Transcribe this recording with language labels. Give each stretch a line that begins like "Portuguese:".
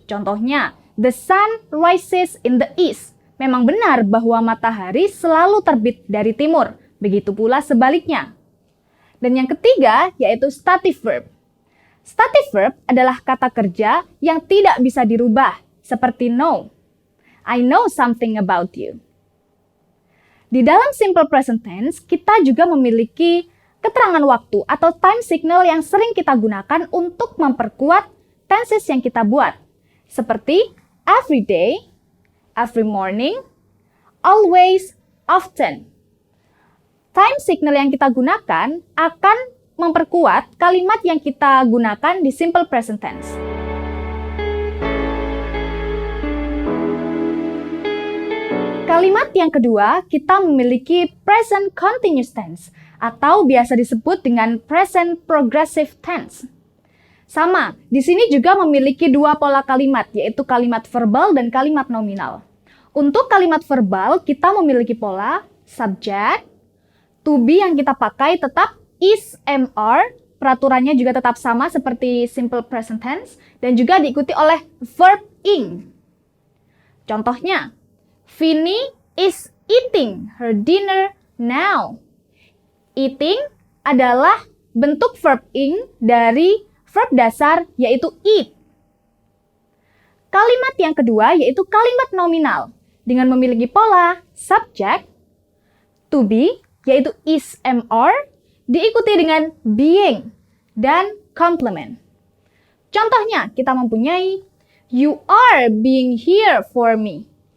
English: Contohnya, the sun rises in the east.
Indonesian: Memang benar bahwa matahari selalu terbit dari timur. Begitu pula sebaliknya. Dan yang ketiga yaitu stative verb. Stative verb adalah kata kerja yang tidak bisa dirubah, seperti know.
English: I know something about you.
Indonesian: Di dalam simple present tense, kita juga memiliki keterangan waktu atau time signal yang sering kita gunakan untuk memperkuat tenses yang kita buat.
English: Seperti every day, every morning, always, often.
Indonesian: Time signal yang kita gunakan akan memperkuat kalimat yang kita gunakan di simple present tense. Kalimat yang kedua, kita memiliki present continuous tense atau biasa disebut dengan present progressive tense. Sama, di sini juga memiliki 2 pola kalimat, yaitu kalimat verbal dan kalimat nominal. Untuk kalimat verbal, kita memiliki pola subject, to be yang kita pakai tetap is, am, are. Peraturannya juga tetap sama seperti simple present tense dan juga diikuti oleh verb ing.
English: Contohnya, Vini is eating her dinner now.
Indonesian: Eating adalah bentuk verb ing dari verb dasar yaitu eat. Kalimat yang kedua yaitu kalimat nominal dengan memiliki pola subject, to be, yaitu is, am, are, diikuti dengan being dan complement. Contohnya, kita mempunyai
English: you are being here for me.